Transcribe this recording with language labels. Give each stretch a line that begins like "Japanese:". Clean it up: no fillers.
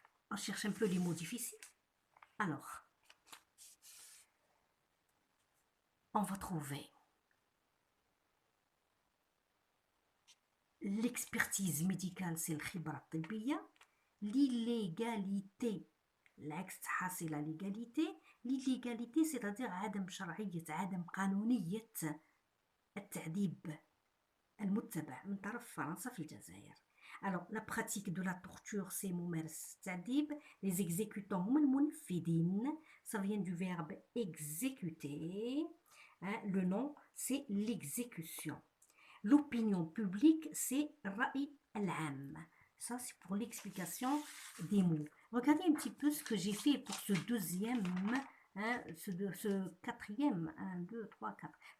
French: On cherche un peu les mots difficiles. Alors, on va trouver l'expertise médicale, c'est le khibra الطبية. L'illégalité,
Arabic: العكس تاعها
French: c'est la légalité. L'illégalité c'est-à-dire
Arabic: عدم شرعية، عدم قانونية التعذيب المتبع من طرف فرنسا في الجزائر.
French: Alors, la pratique de la torture, c'est
Arabic: ممارسة التعذيب.
French: Les exécutants
Arabic: هم المنفذين.
French: Ça vient du verbe exécuter. Hein, le nom, c'est l'exécution. L'opinion publique, c'est Ra'i al-Am. Ça, c'est pour l'explication des mots. Regardez un petit peu ce que j'ai fait pour ce deuxième, hein, ce quatrième, 1, 2, 3, 4.